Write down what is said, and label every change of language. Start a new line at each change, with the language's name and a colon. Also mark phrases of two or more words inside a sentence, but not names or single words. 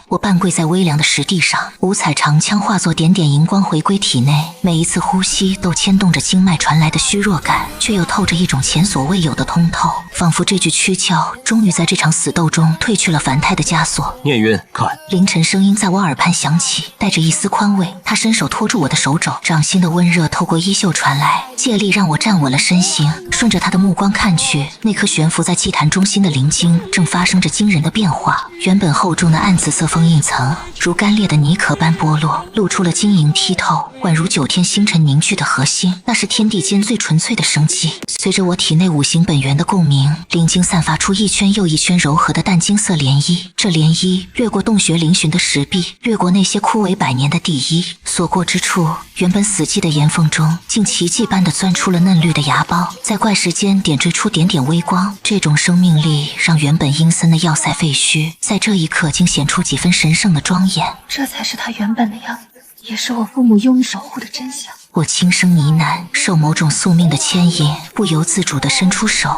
Chinese: 我半跪在微涼的石地上，五彩長槍化作點點熒光回歸體內，每一次呼吸都牽動着經脈傳來的虛弱感，卻又透着一種前所未有的通透，仿佛這具軀殼終於在這場死鬥中褪去了凡胎的枷鎖。念淵，看！凌晨聲音在我耳畔響起，帶着一絲寬慰。他伸手托住我的手肘，掌心的溫熱透過衣袖傳來，借力讓我站穩了身形。順着他的目光看去，那顆懸浮在祭壇中心的靈晶正發生着驚人的變化。原本厚重的暗紫色封印層如乾裂的泥殼般剝落，露出了晶瑩剔透，宛如9天星辰凝聚的核心。那是天地間最純粹的生機。隨着我體內五行本源的共鳴，靈晶散發出一圈又一圈柔和的淡金色漣漪。這漣漪掠過洞穴嶙峋的石壁，掠過那些枯萎百年的地衣，所過之處，原本死寂的岩縫中竟奇蹟般地鑽出了嫩綠的芽苞，在怪石間點綴出點點微光。這種生命力讓原本陰森的要塞廢墟在這一刻竟顯出幾分神聖的莊嚴。這才是他原本的樣子，也是我父母用意守護的真相。我輕聲呢喃，受某種宿命的牽引，不由自主地伸出手。